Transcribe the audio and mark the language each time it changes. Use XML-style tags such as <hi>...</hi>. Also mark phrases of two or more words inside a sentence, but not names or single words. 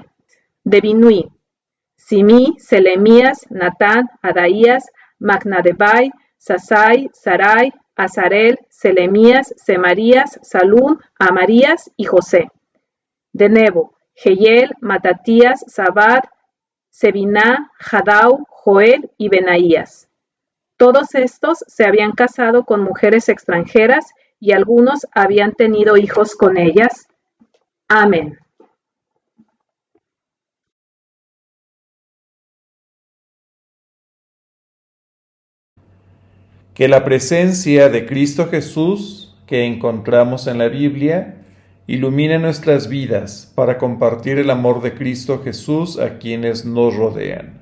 <es>De Binui, Simí, Selemías, Natán, Adaías, Magnadebai, Sasai, Sarai, Azarel, Selemías, Semarías, Salún, Amarías y José. De Nebo, Jehiel, Matatías, Sabad, Sebiná, Jadau, Joel y Benaías. Todos estos se habían casado con mujeres extranjeras y algunos habían tenido hijos con ellas. Amén. Que la presencia de Cristo Jesús que encontramos en la Biblia ilumine nuestras vidas para compartir el amor de Cristo Jesús a quienes nos rodean.</es>